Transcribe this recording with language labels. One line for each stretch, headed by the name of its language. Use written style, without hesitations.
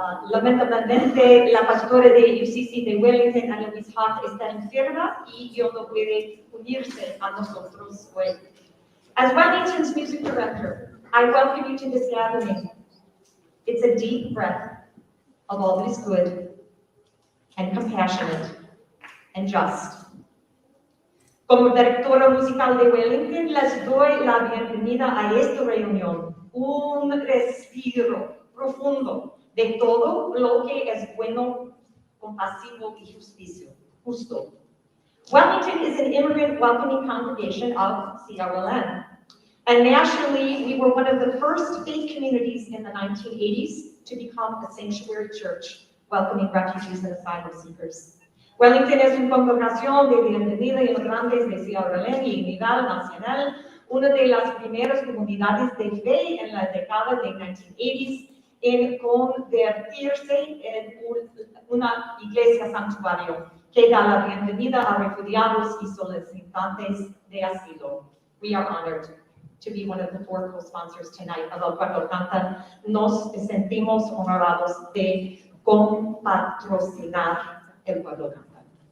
Spanish: Lamentablemente, la pastora de UCC de Wellington, Annalise Hart, está enferma y no puede unirse a nosotros hoy.
English: As Wellington's music director, I welcome you to this gathering. It's a deep breath of all that is good and compassionate and just.
Spanish: Como directora musical de Wellington, les doy la bienvenida a esta reunión, un respiro profundo de todo lo que es bueno, compasivo y justo.
English: Wellington is an immigrant welcoming congregation of CRLN. And nationally, we were one of the first faith communities in the 1980s to become a sanctuary church, welcoming refugees and asylum seekers.
Spanish: Wellington es una congregación de bienvenida inmigrantes de CRLN y unidad nacional, una de las primeras comunidades de fe en la década de 1980s en convertirse en una iglesia santuario que da la bienvenida a refugiados y solicitantes de asilo.
English: We are honored to be one of the 4 co-sponsors tonight of El Pueblo Canta.
Spanish: Nos sentimos honrados de compatrocinar El Pueblo Canta.